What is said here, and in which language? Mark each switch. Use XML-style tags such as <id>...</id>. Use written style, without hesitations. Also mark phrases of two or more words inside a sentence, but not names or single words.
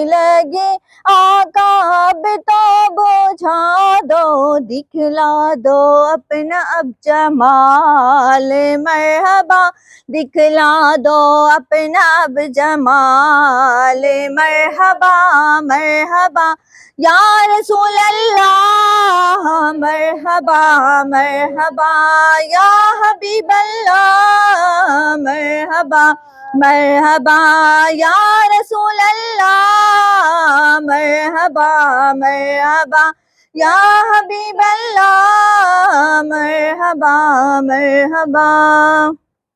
<ur>لگی آقا اب تو بجھا دو، دکھلا دو اپنا اب جمال مرحبا، دکھلا دو اپنا اب</ur> <ar>جمال مرحبا مرحبا یا رسول اللہ، مرحبا مرحبا یا حبیب اللہ، مرحبا مرحبا یا رسول اللہ، مرحبا مرحبا یا حبیب اللہ، مرحبا مرحبا۔</ar>